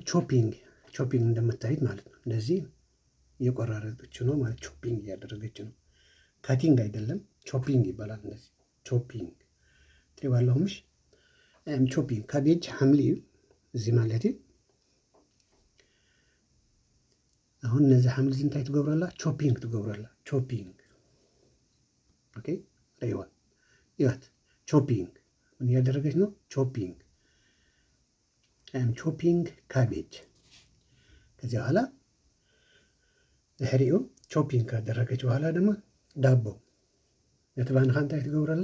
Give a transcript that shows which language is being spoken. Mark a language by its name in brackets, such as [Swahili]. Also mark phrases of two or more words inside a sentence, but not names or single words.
[Amharic] ቾፒንግ፣ ቾፒንግ እንደምታዩት ማለት ነው። እንደዚህ እየቆራረጠች ነው ማለት ቾፒንግ እያደረገች ነው። ካቲንግ አይደለም፣ ቾፒንግ ይባላል። እንደዚህ ቾፒንግ ትሪባለሁምሽ። [English] am chopping cabbage [Amharic] ሐምሊ እዚህ ማለት አሁን እነዚህ ሐምሊ [Tigrinya] እንታይ ትገብራላ? [Amharic] ቾፒንግ ትገብራላ። ቾፒንግ ኦኬ። አይዋት ይዋት ቾፒንግ ምን እያደረገች ነው? ቾፒንግ [English] am chopping cabbage። [Amharic] ከዚህ በኋላ ድሕሪኡ ቾፒንግ ካደረገች በኋላ ደግሞ ዳቦ [Tigrinya] ነትባንኻ እንታይ ትገብራላ?